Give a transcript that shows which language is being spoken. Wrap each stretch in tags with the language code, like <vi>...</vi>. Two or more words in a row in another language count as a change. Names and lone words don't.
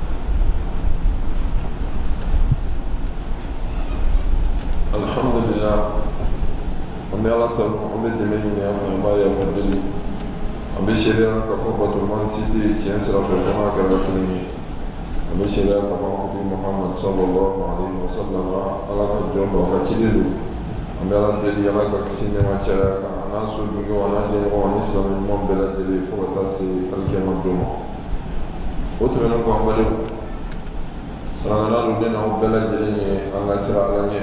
<bm>Alhamdulillah, an bɛ Ala tanu, an bɛ dɛmɛ ɲini an fɛ, an b'a yafa deli, an bɛ sariya k'a fɔ batoma si tɛ tiɲɛ sira fɛ fo n'a kɛra kelen ye, an bɛ sariya k'a fɔ an kuntigi Muhammad</bm> <ar>صلى الله عليه وسلم</ar> <bm>Ala ka jɔn don, a ka ciden don, an bɛ Ala deli Ala ka kisi nɛɛma caya kan, a n'a so dunkew, a n'a jɛɲɔgɔnw ani silamɛ ɲuman bɛɛ lajɛlen fo ka taa se alikiyama don ma. O tɛmɛnen kɔ an balimaw, sarangana don ne n'aw bɛɛ lajɛlen ye an ka sira Ala ɲɛ.</bm>